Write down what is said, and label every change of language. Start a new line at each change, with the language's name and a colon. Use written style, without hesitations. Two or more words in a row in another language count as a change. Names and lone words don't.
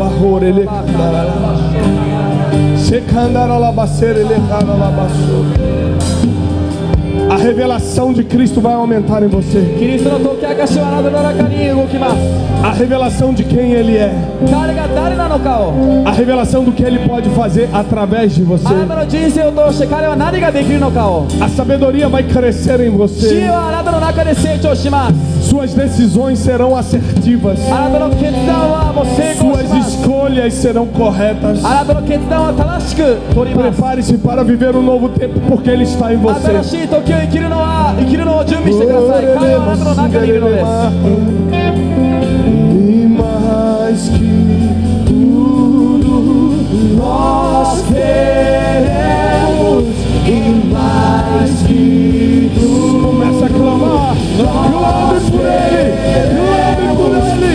Portuguese: A revelação de Cristo vai aumentar em você.
Japanese: キリストの解き明かしはあなたの中に動きます。
Portuguese: A revelação de quem Ele é.
Japanese: 彼が誰なのかを、
Portuguese: A revelação do que Ele pode fazer através de você.
Japanese: あなたの人生を通して彼は何ができるのかを、
Portuguese: A sabedoria vai crescer em
Japanese: 知恵
Portuguese: você.
Japanese: はあなたの中で成長します。
Portuguese: Suas decisões serão assertivas.
Japanese: あなたの決断はもう成功し
Portuguese: Suas
Japanese: ます。
Portuguese: escolhas serão corretas.
Japanese: あなたの決断は正しく取ります。
Portuguese: Prepare-se para viver um novo tempo, porque Ele está em você.
Japanese: 新しい時を生きるのを準備してください。彼はあなたの中にいるのです。
Portuguese: E mais que tudo nós queremos, e mais que tudo. Começa a clamar, clame por Ele, clame por Ele.